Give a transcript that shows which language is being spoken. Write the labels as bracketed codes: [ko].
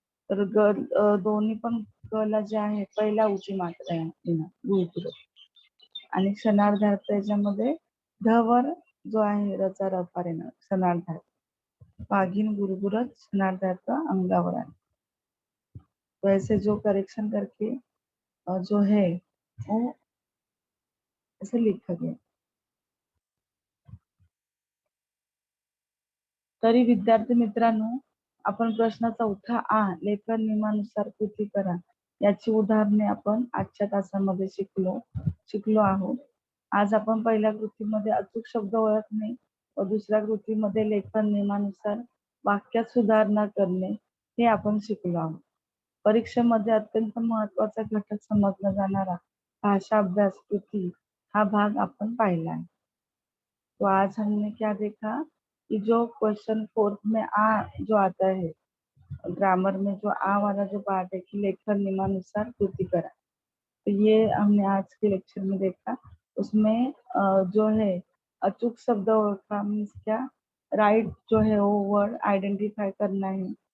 [mr] तर दोन्ही पण ग ला जे आहे पहिला उची मात्रा आहे गुरगुर. आणि क्षणार्धार्थ याच्यामध्ये ध वर जो आहे रचा रफार येणार क्षणार्धार्थ. वाघीण गुरगुरत क्षणार्धार्थ अंगावर आहे. [hi] तो ऐसे जो करेक्शन करके जो है वो ऐसे लिखा गया. [mr] तरी विद्यार्थी मित्रांनो, आपण प्रश्न चौथा आ लेखन नियमानुसार कृती करा याची उदाहरणे आपण आजच्या तासामध्ये शिकलो आहोत. आज आपण पहिल्या कृतीमध्ये अचूक शब्द ओळखणे व दुसऱ्या कृतीमध्ये लेखन नियमानुसार वाक्यात सुधारणा करणे हे आपण शिकलो आहोत. परीक्षेमध्ये अत्यंत महत्वाचा घटक समजला जाणारा भाषा अभ्यास कृती हा भाग आपण पाहिला आहे. [hi] तो आज हमने क्या देखा कि जो क्वेश्चन फोर्थ में आ जो आता है ग्रामर में जो आ वाला जो पार्ट है कि [mr] लेखन नियमानुसार कृति करा, [hi] तो ये हमने आज के लेक्चर में देखा. उसमें जो है [mr] अचूक शब्द ओळखा [hi] मीन्स क्या, राइट जो है वो वर्ड आइडेंटिफाई करना है.